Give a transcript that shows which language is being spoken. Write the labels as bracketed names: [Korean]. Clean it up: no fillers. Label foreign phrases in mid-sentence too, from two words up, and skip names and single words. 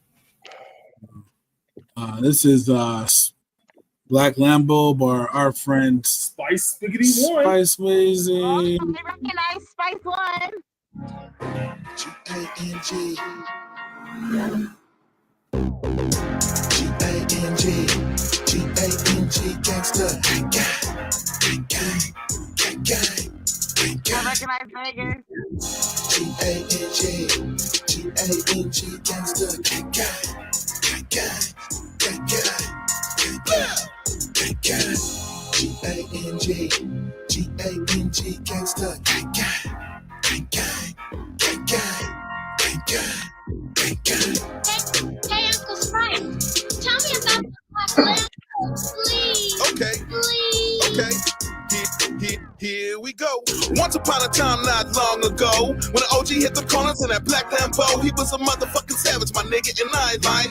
[English] This is Black Lambo by our friend Spice Spiggity One. Spice Wazy. Oh, I recognize Spice One. G-A-N-G. G-A-N-G. G-A-N-G gangsta. Gang, gang, gang, gang, gang. I recognize Vegas. G-A-N-G. G-A-N-G gangsta. Gang, gang, gang, gang, gang, gang, gang. G-A-N-G. G-A-N-G gangsta. Gang, gang, gang, gang, gang, gang, gang, gang. Hey, Uncle Sprite, tell me about the Black Okay. Okay. Here we go. Once upon a time, not long ago, when an OG hit the corners in that black Lambo, he was a motherfucking savage, my nigga, and I ain't lying.